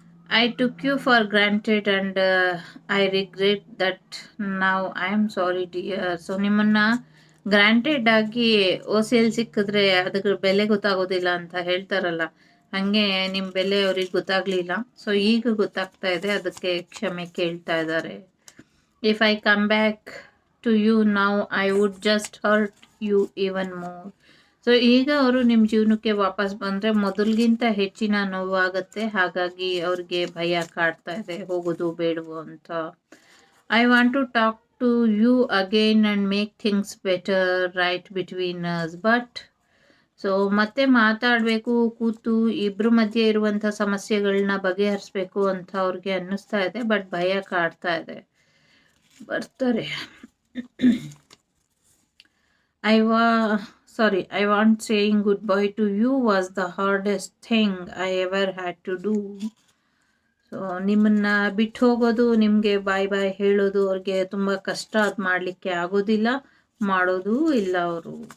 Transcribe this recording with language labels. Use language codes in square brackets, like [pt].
[en] I took you for granted and I regret that now. I am sorry dear. [kn] So ನಿಮ್ಮನ್ನ granted ಆಗಿ ಓಸಿಯಲ್ಲಿ ಸಿಕ್ಕಿದ್ರೆ ಅದಕ್ಕೆ ಬೆಲೆ ಗೊತ್ತಾಗೋದಿಲ್ಲ ಅಂತ ಹೇಳ್ತಾರಲ್ಲ, ಹಾಗೆ ನಿಮ್ಮ ಬೆಲೆ ಅವ್ರಿಗೆ ಗೊತ್ತಾಗ್ಲಿಲ್ಲ. ಸೊ ಈಗ ಗೊತ್ತಾಗ್ತಾ ಇದೆ, ಅದಕ್ಕೆ ಕ್ಷಮೆ ಕೇಳ್ತಾ ಇದ್ದಾರೆ. [en] If I come back to you now I would just hurt you even more. [kn] So ಈಗ ಅವರು ನಿಮ್ಮ ಜೀವನಕ್ಕೆ ವಾಪಸ್ ಬಂದರೆ ಮೊದಲಿಗಿಂತ ಹೆಚ್ಚಿನ ನೋವಾಗುತ್ತೆ. ಹಾಗಾಗಿ ಅವ್ರಿಗೆ ಭಯ ಕಾಡ್ತಾ ಇದೆ, ಹೋಗೋದು ಬೇಡವೋ ಅಂತ. [en] I want to talk to you again and make things better right between us. [kn] But so ಮತ್ತೆ ಮಾತಾಡಬೇಕು, ಕೂತು ಇಬ್ಬರ ಮಧ್ಯೆ ಇರುವಂಥ ಸಮಸ್ಯೆಗಳನ್ನ ಬಗೆಹರಿಸ್ಬೇಕು ಅಂತ ಅವ್ರಿಗೆ ಅನ್ನಿಸ್ತಾ ಇದೆ. ಬಟ್ ಭಯ ಕಾಡ್ತಾ ಇದೆ. ಬರ್ತಾರೆ. [en] I want saying goodbye to you was the hardest thing I ever had to do. [kn] So ನಿಮ್ಮನ್ನ ಬಿಟ್ಟು ಹೋಗೋದು, ನಿಮಗೆ ಬಾಯ್ ಬಾಯ್ ಹೇಳೋದು ಅವ್ರಿಗೆ ತುಂಬ ಕಷ್ಟ. ಅದು ಮಾಡಲಿಕ್ಕೆ ಆಗೋದಿಲ್ಲ, ಮಾಡೋದು ಇಲ್ಲ ಅವರು.